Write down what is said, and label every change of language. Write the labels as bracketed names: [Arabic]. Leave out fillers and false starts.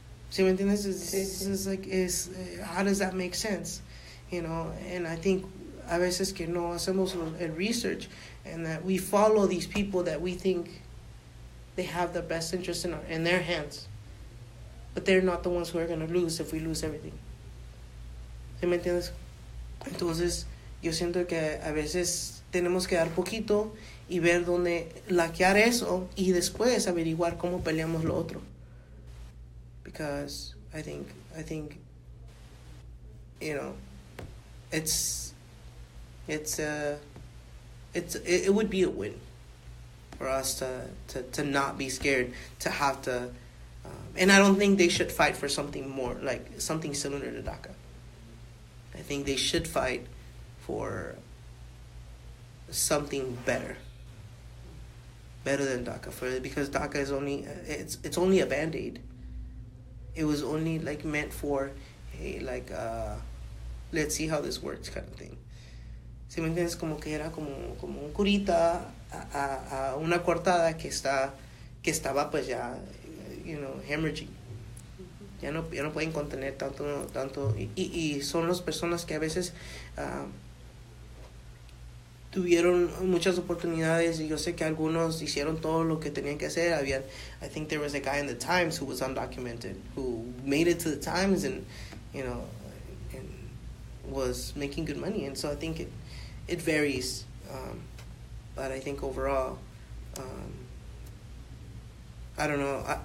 [Spanish] ¿Sí me entiendes? [English] How does that make sense? And I think [Spanish] a veces que no hacemos el [English] research and that we follow these people that we think they have the best interest in their hands. But they're not the ones who are going to lose if we lose everything. [Spanish] ¿Sí me entiendes? Entonces, yo siento que a veces tenemos que dar poquito y ver dónde laquear eso y después averiguar cómo peleamos lo otro. [English] Because I think it would be a win for us to not be scared, to have to, and I don't think they should fight for something more, like something similar to DACA. I think they should fight for something better than DACA, because DACA is only it's only a Band-Aid. It was only meant for, hey, let's see how this works kind of thing. [Spanish] ¿Sí me entiendes? Como que era como un curita a una cortada que estaba pues ya, hemorrhaging. Ya no pueden contener tanto y son las personas que a veces tuvieron muchas oportunidades y yo sé que algunos hicieron todo lo que tenían que hacer. [English] I think there was a guy in the Times who was undocumented who made it to the Times and and was making good money, and so I think it varies, but I think overall, I don't know.